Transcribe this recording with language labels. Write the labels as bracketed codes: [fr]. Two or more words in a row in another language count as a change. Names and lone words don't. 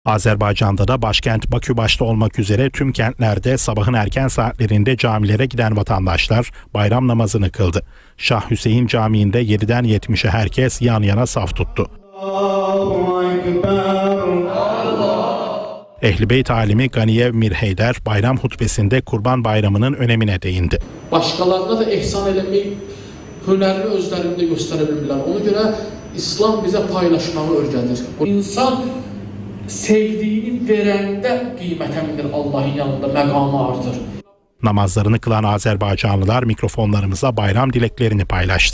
[tr] Azerbaycan'da da başkent Bakü başta olmak üzere tüm kentlerde sabahın erken saatlerinde camilere giden vatandaşlar bayram namazını kıldı. Şah Hüseyin Camii'nde 7'den 70'e herkes yan yana saf tuttu. Ehl-i Beyt alimi Ganiyev Mirheyder bayram hutbesinde Kurban Bayramı'nın önemine değindi. [az] Başkalarına da ihsan eləmək hünərini özlərində göstərə bilirlər. Ona görə İslam bizə paylaşmağı öyrədir. İnsan sevdiğini verəndə qiymətə minir, Allah'ın yanında məqamı artır. [tr] Namazlarını kılan Azerbaycanlılar mikrofonlarımıza bayram dileklerini paylaştı.